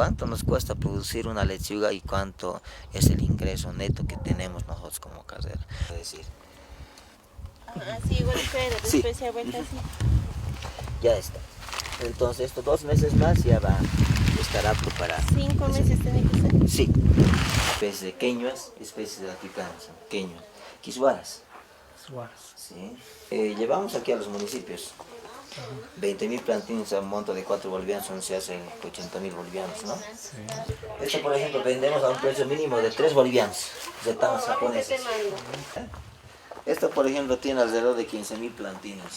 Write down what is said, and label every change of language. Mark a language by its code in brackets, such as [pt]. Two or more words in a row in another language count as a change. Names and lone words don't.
[es] ¿Cuánto nos cuesta producir una lechuga y cuánto es el ingreso neto que tenemos nosotros como carrera? Es decir, Así igual puede, Sí. después se ha vuelto así. ya está. Entonces, estos 2 meses más ya estará preparado. 5 meses tiene que ser. Sí. Especies de queñuas, especies de altiplanos, queñuas, quisuaras. Sí. Llevamos aquí a los municipios 20.000 plantines a un monto de 4 bolivianos, se hacen 80.000 bolivianos, ¿no? Sí. Esto, por ejemplo, vendemos a un precio mínimo de 3 bolivianos, de tamas japonesas. Esto, por ejemplo, tiene alrededor de 15.000 plantines.